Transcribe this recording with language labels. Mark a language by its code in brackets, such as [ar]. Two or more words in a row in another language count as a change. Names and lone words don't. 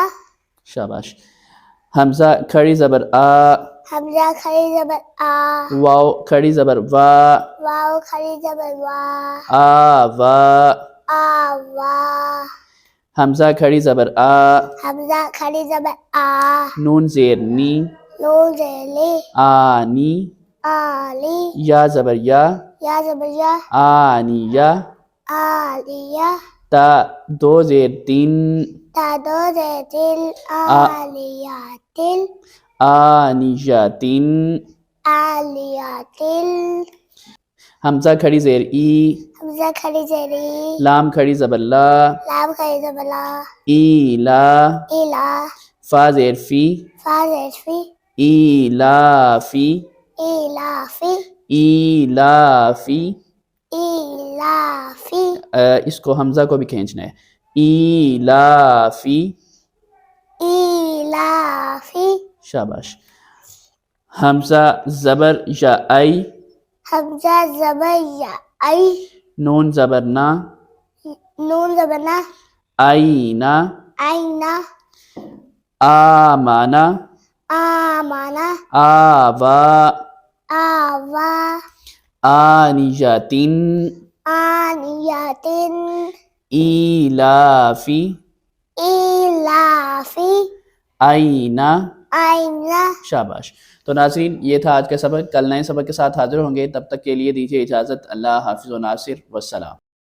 [ur] شاباش۔ حمزہ کھڑی زبر آ، حمزہ کھڑی زبر آ، واو کھڑی زبر وا، واو کھڑی زبر وا، آوا، آوا۔ حمزہ کھڑی زبر آ، حمزہ کھڑی زبر آ، نون زیر نی، نون زیر لی، آنی، آلی، یا زبر یا، یا زبر یا، آنیہ، آلیہ، تا دو زیر تین، تا دو زیر تل، آلیاتل، آنیجاتن۔ آلیاتل۔ حمزہ کھڑی زیر ای، حمزہ کھڑی زیر ای، لام کھڑی زبر لا، لام کھڑی زبر لا، ایلا، ایلا، فا زیر فی، فا زیر فی، ایلافی، ایلافی، ایلافی۔ ایلافی، اس کو حمزہ کو بھی کھینچنا ہے، ایلافی، ایلافی۔ شاباش۔ حمزہ زبر یا ای، حمزہ زبر یا ای، نون زبر نا، نون زبر نا، اینا، اینا، آمانا، آمانا، آوا، آوا، آنیجاتن، آنیاتن، ایلافی، ایلافی، اینا، آئینہ۔ شاباش۔ تو ناظرین، یہ تھا آج کا سبق۔ کل نئے سبق کے ساتھ حاضر ہوں گے، تب تک کے لیے دیجیے اجازت۔ اللہ حافظ و ناصر، والسلام۔